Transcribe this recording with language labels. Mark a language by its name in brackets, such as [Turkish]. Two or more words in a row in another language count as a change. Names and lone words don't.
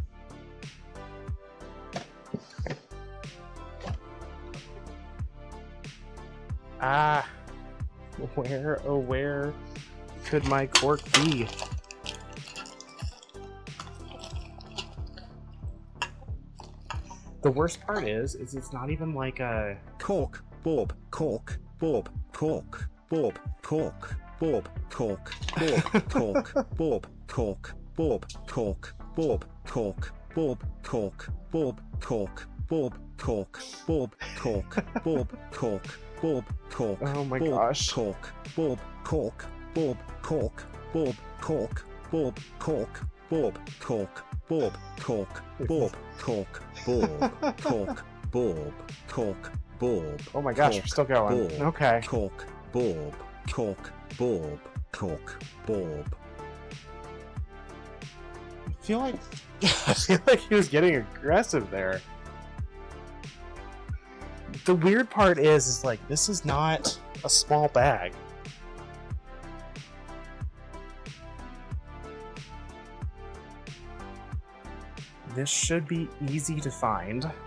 [English] Ah, where, oh where could my cork be? The worst part is it's not even like a... Cork, Bob, cork, Bob, cork, Bob, cork, Bob, cork, Bob, cork, Bob, cork, Bob, cork, Bob, cork, Bob, cork, Bob, cork, Bob, cork, Bob, cork, Bob, cork, Bob, cork. Oh my Bob, gosh. Cork, Bob, cork, Bob, cork, Bob, cork, Bob, cork, Bob, cork, Bob, cork, Bob, cork, Bob, cork, Bob, cork, Bob. Oh my gosh, cork, we're still going. Bob, Okay. Cork, Bob, cork, Bob, cork, Bob. I feel like he was getting aggressive there. The weird part is like this is not a small bag. This should be easy to find.